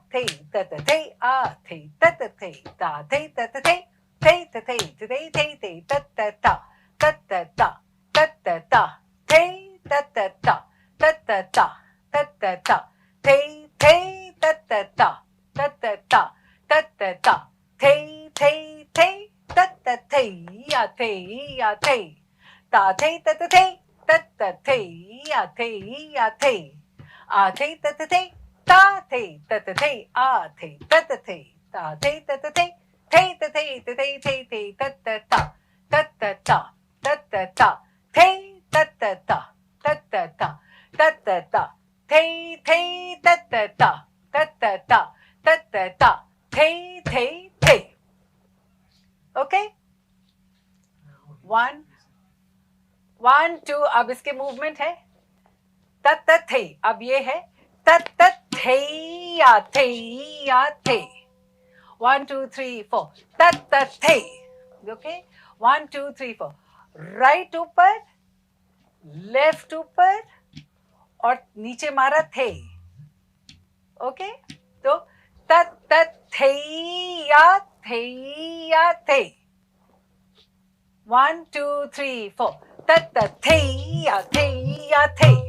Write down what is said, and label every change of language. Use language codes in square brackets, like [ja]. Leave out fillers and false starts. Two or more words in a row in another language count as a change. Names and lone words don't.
[hi] थे तत थे आ थे तत थे ता थे तत थे थे थे तत ता तत ता तत ता थे तत ता तत ता तत ता थे तत ता तत ता तत ता थे तत थे या थे ता थे तत थे या थे आ थे तत थे ता थे तत थे आ थे तत थे ता थे तत थे तत ता तत ता तत ता थे तत ता तत ता तत ता थे तत ता तत ता तत ता थे ओके 1 2 अब इसके मूवमेंट है तत थे अब ये है तत थे या थे 1 2 3 4 तत थे ओके 1 2 3 4 राइट ऊपर लेफ्ट ऊपर और नीचे मारा थे ओके तो तत थे या थे 1 2 3 4 तत थे या थे